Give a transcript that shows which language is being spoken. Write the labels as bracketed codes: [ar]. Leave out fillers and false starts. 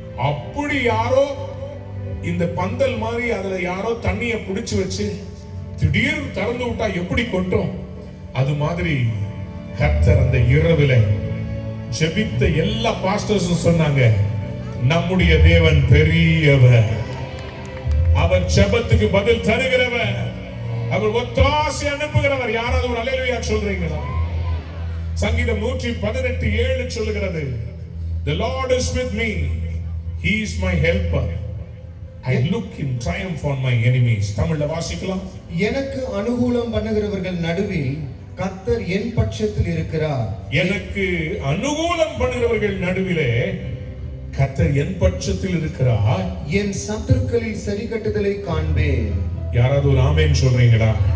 [ta] அப்படி யாரோ இந்த பந்தல் மாதிரி அதுல யாரோ தண்ணிய புடிச்சு வச்சு திடீர்னு திறந்து விட்டா எப்படி கொட்டும், அது மாதிரி கர்த்தர் அந்த இரவுல ஜெபித்த எல்லா பாஸ்டர்ஸும் சொன்னாங்க, நம்முடைய தேவன் பெரியவர், அவர் ஜெபத்துக்கு பதில் தருகிறவர், அவர் ஒத்தாசை அனுப்புகிறவர். யாராவது ஒரு அல்லேலூயா சொல்றீங்களா? சங்கீதம் 118:7 சொல்லுகிறது, [en] The Lord is with me, He is my helper, I look in triumph on my enemies. [ta] தமிழ்ல வாசிக்கலாம். எனக்கு அனுகூலம் பண்ணுகிறவர்கள் நடுவில் கர்த்தர் என் பட்சத்தில் இருக்கிறார். எனக்கு அனுகூலம் பண்ணுகிறவர்கள் நடுவிலே கர்த்தர் என் பட்சத்தில் இருக்கிறார். என் சத்துருக்களில் சரி கட்டுதலை காண்பேன். யாராவது ஒரு ஆமென் சொல்றீங்களா?